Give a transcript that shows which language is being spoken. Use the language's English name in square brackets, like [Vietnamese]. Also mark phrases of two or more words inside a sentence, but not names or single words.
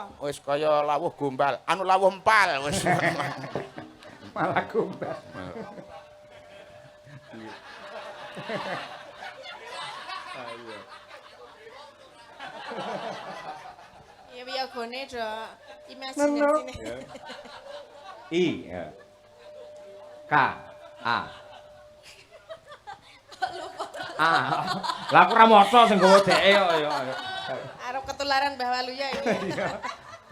[Javanese] Wis kaya lawuh gombal, anu lawuh empal wis. malah gombal. Ya piye gone do imajinasine. I. Ya. K. A. A. Lah aku ora maca sing gowo dheke kok ya. Arep ketularan Mbah Waluya iki.